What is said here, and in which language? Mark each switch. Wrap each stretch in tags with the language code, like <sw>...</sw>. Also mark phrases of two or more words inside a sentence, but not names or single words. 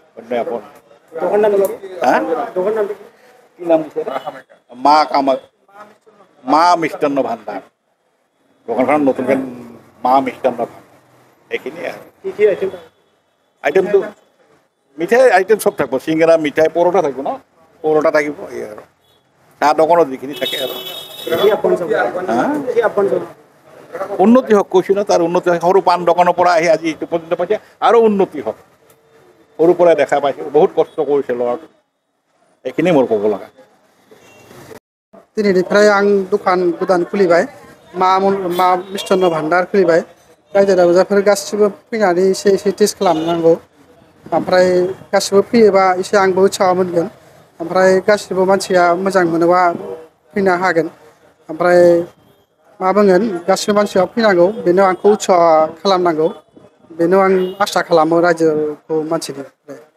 <as>কি নাম দিছে মা মিষ্টান্ন ভাণ্ডাৰ দোকানখনত নতুনকৈ মা মিষ্টান্ন ভাণ্ডাৰ এইখিনিয়ে আৰু আইটেমটো মিঠাই আইটেম চব থাকিব চিংৰা মিঠাই পৰঠা থাকিব ন পৰঠা থাকিব এই আৰু চাহ দোকানত যিখিনি থাকে আৰু উন্নতি হওক কৈছোঁ ন তাৰ উন্নতি হওক সৰু পাণ দোকানৰ পৰা আহি আজি এইটো পৰ্যন্ত পাইছে আৰু উন্নতি হওক সৰুৰ পৰাই দেখা পাইছোঁ বহুত কষ্ট কৰিছে ল'ৰাটো এইখিনিয়ে মোৰ ক'ব লগা</as> <brx>दिनैनिफ्राय आं दखान गोदान खुलिबाय मा मिष्टान्न भान्डार खुलिबाय रायजो राजाफोर गासिबो फैनानै एसे टेस्ट खालामनांगौ ओमफ्राय गासिबो फैयोबा एसे आंबो उत्साह मोनगोन ओमफ्राय गासिबो मानसिया मोजां मोनोबा फैनो हागोन ओमफ्राय मा बुंगोन गासिबो मानसिया फैनांगौ बेनो आंखौ उत्साह खालामनांगौ बेनो आं आसा खालामो रायजोखौ मानसिनिफ्राय</brx>